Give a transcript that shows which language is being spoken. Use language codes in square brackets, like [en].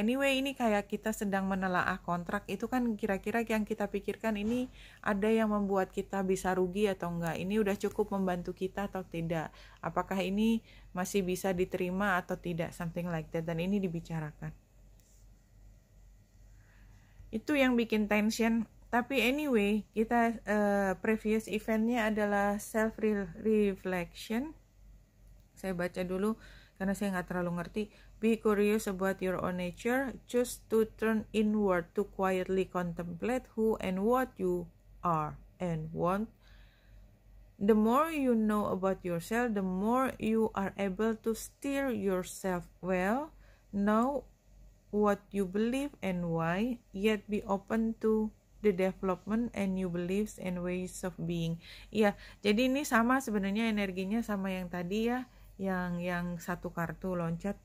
[id] Anyway, ini kayak kita sedang menelaah kontrak, itu kan kira-kira yang kita pikirkan ini ada yang membuat kita bisa rugi atau enggak, ini udah cukup membantu kita atau tidak, apakah ini masih bisa diterima atau tidak, something like that. Dan ini dibicarakan, itu yang bikin tension. Tapi anyway, kita previous eventnya adalah self reflection. Saya baca dulu karena saya nggak terlalu ngerti. [en] Be curious about your own nature. Choose to turn inward to quietly contemplate who and what you are and want. The more you know about yourself, the more you are able to steer yourself well. Know what you believe and why, yet be open to the development and new beliefs and ways of being. [id] Iya, jadi ini sama sebenarnya energinya sama yang tadi ya, yang satu kartu loncat.